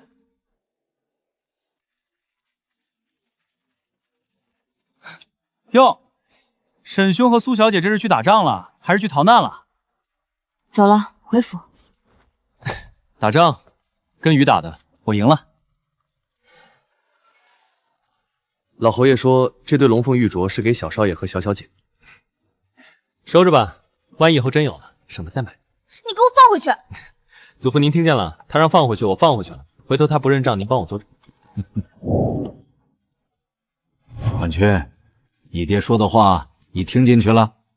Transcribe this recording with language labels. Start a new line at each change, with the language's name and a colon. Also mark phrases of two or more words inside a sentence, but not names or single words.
Chinese: 哟，沈兄和蘇小姐這是去打仗了，還是去逃難了？走了，回府。打仗，跟雨打的，我贏了。老侯爺說這對龍鳳玉鐲是給小少爺和小小姐，收着吧，萬一以後真有了，省得再買。你給我放回去！祖父您聽見了，他讓放回去，我放回去了。回頭他不認賬，您幫我做着。婉君，你爹說的話你聽進去了？